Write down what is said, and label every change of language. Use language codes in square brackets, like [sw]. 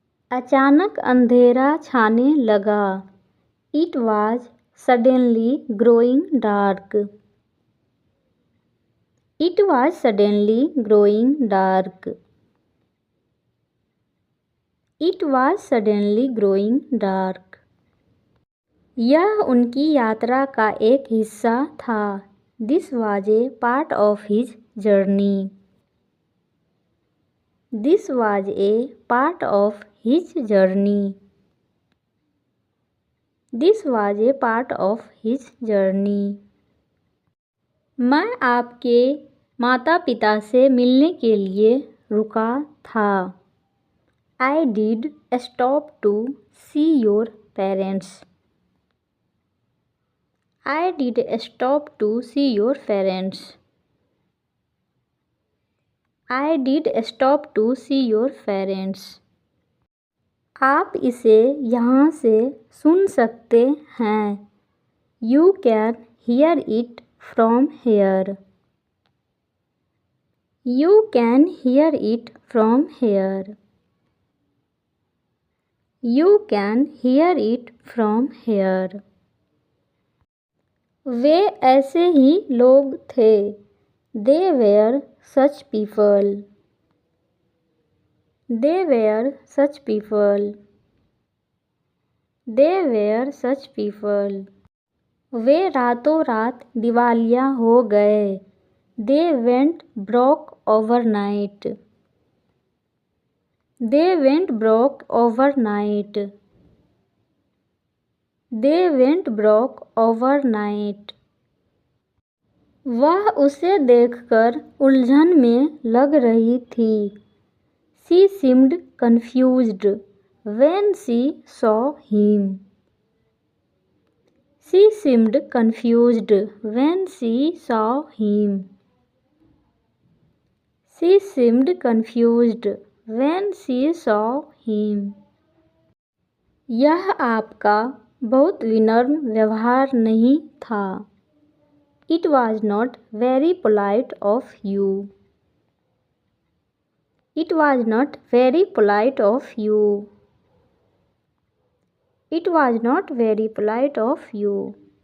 [hi] अचानक अंधेरा छाने लगा. [en] It was suddenly growing dark. It was suddenly growing dark. It was suddenly growing dark. [hi] यह उनकी यात्रा का एक हिस्सा था. [en] This was a part of his journey. This was a part of his journey. This was a part of his journey. [hi] मैं आपके माता पिता से मिलने के लिए रुका था. [en] I did stop to see your parents. I did stop to see your parents. I did stop to see your parents. [hi] आप इसे यहाँ से सुन सकते हैं. [en] You can hear it from here. You can hear it from here. You can hear it from here. [hi] वे ऐसे ही लोग थे. [en] They were such people. They were such people. They were such people. [hi] वे रातों रात दिवालिया हो गए. [en] They went broke overnight. They went broke overnight. They went broke overnight. [hi] वह उसे देखकर उलझन में लग रही थी. [en] She seemed confused when she saw him. She seemed confused when she saw him. She seemed confused when she saw him. [hi] यह आपका बहुत विनम्र व्यवहार नहीं था. [en] It was not very polite of you. It was not very polite of you. It was not very polite of you.